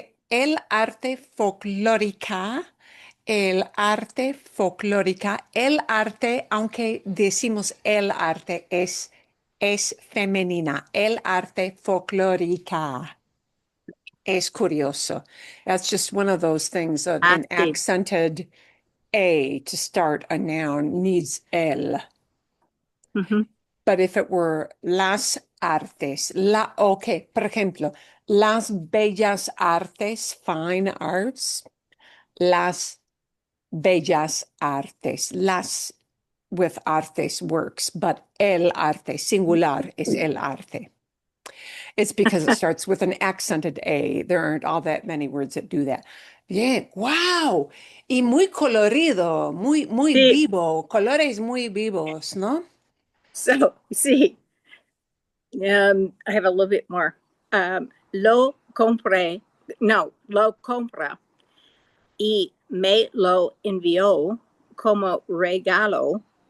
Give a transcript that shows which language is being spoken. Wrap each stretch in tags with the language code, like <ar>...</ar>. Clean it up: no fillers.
<es>El arte folclórica el arte folclórica, el arte, aunque decimos el arte, es femenina, el arte folclórica. Es curioso.</es> <en>That's just one of those things, an</en> <es>Sí.</es> <en>accented A to start a noun needs el. Ujú.</en> <es>But if it were las artes, okay, por ejemplo, las bellas artes, fine arts, las bellas artes, las with artes works, but el arte, singular, es el arte.</es> <en>It's because it starts with an accented A. There aren't all that many words that do that.</en> <es>Bien, wow. Y muy colorido, muy Sí. vivo, colores muy vivos, ¿no?</es> <en>So, sí. I have a little bit more.</en> <es>Lo compré. No, lo compra y me lo envió como regalo.</es>